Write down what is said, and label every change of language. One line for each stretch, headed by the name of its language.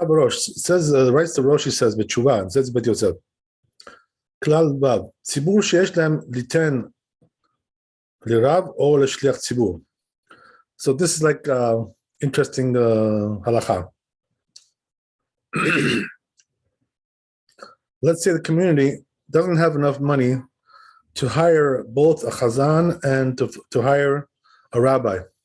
English: Says writes the Roshi says בתשובה, says בית יוסף.
Hebrew: כלל ו' ציבור שיש להם ליתן לרב או לשליח ציבור.
English: So this is like interesting halakha. Let's say the community doesn't have enough money to hire both a chazan and to hire a rabbi.